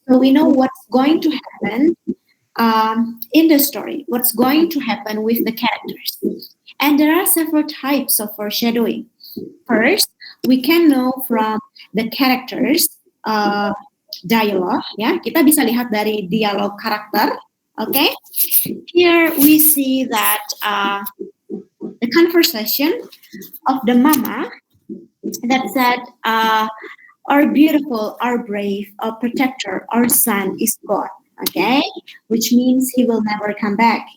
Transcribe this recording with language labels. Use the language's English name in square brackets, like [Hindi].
[English] So we know what's going to happen in the story, what's going to happen with the characters. And there are several types of foreshadowing. First, we can know from the characters dialogue, ya. [Indonesian] Kita bisa lihat dari dialog karakter, okay? [English] Here we see that the conversation of the mama that said, our beautiful, our brave, our protector, our son is gone. Okay, which means he will never come back.